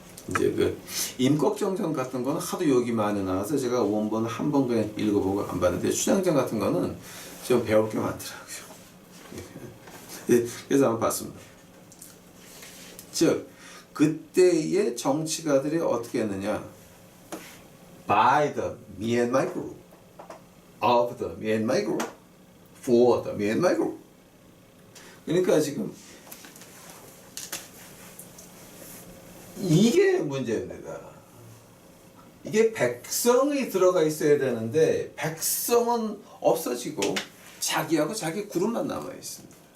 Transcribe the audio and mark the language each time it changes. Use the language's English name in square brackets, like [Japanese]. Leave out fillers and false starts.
[Korean] 이제 그 임꺽정전 같은 거는 하도 욕이 많이 나와서 제가 원본 한 번 그냥 읽어보고 안 봤는데 춘향전 같은 거는 좀 배울 게 많더라고요. 그래서 한번 봤습니다. 즉 그때의 정치가들이 어떻게 했느냐? [English] By the me and my group, of the me and my group, for the me and my group. [Korean] 그러니까 지금 이게 문제입니다. 이게 백성이 들어가 있어야 되는데 백성은 없어지고 자기하고 자기 그룹만 남아 있습니다.